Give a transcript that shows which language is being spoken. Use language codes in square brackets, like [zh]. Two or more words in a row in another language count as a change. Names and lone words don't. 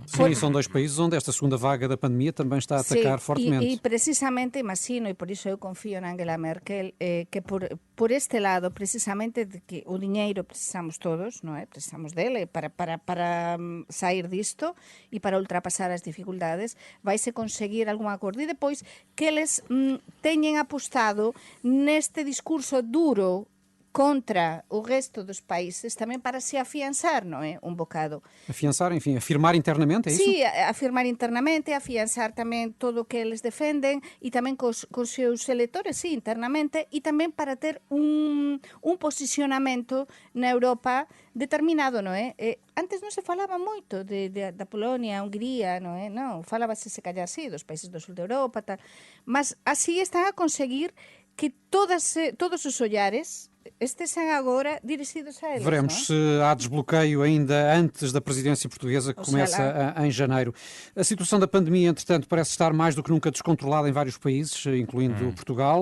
[pt] Sim, são dois países onde esta segunda vaga da pandemia também está a atacar fortemente. [gl] E precisamente, imagino, e por isso eu confio na Angela Merkel, que por este lado, precisamente, de que o dinheiro precisamos todos, non é? Precisamos dele para sair disto e para ultrapasar as dificultades, vaise conseguir algún acordo. E depois que eles teñen apostado neste discurso duro contra o resto dos países tamén para se afianzar, non é? Un bocado. [pt] Afiançar, enfim, afirmar internamente, é isso? [gl] Sí, afirmar internamente, afianzar tamén todo o que eles defenden e tamén cos seus electores, sí, internamente, e tamén para ter un posicionamento na Europa determinado, non é? Antes non se falaba moito da Polonia, a Hungría, non é? Non, falábase se callar así, dos países do sul de Europa, tal. Mas así están a conseguir que todos os ollares estejam agora dirigidos a eles. [pt] Veremos se há desbloqueio ainda antes da presidência portuguesa, que começa em janeiro. A situação da pandemia, entretanto, parece estar mais do que nunca descontrolada em vários países, incluindo Portugal.